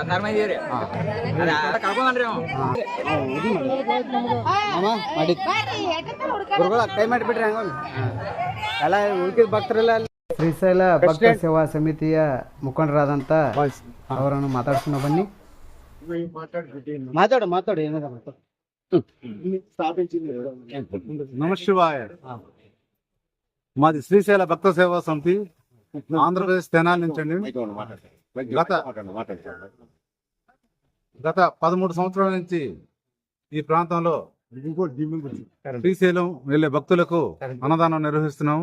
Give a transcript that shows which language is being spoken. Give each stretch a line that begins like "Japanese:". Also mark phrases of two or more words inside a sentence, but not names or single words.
Kannada: ಮಾಡಿ ಗುರುಗಳ ಕೈ ಮಾಡಿಬಿಟ್ರಿ ಹಂಗ ಎಲ್ಲ ಉಳ್ಕಿದ ಭಕ್ತರೆಲ್ಲ. ಶ್ರೀಶೈಲ ಭಕ್ತ ಸೇವಾ ಸಮಿತಿಯ ಮುಖಂಡರಾದಂಥ ಅವರನ್ನು ಮಾತಾಡ್ಸೋಣ ಬನ್ನಿ. ಮಾತಾಡು ಏನಾದ
Telugu: నమశివాయ. మాది శ్రీశైల భక్త సేవా సమితి ఆంధ్రప్రదేశ్ తెనాలి నుంచి అండి. గత 13 సంవత్సరాల నుంచి ఈ ప్రాంతంలో శ్రీశైలం వెళ్లే భక్తులకు అన్నదానం నిర్వహిస్తున్నాము.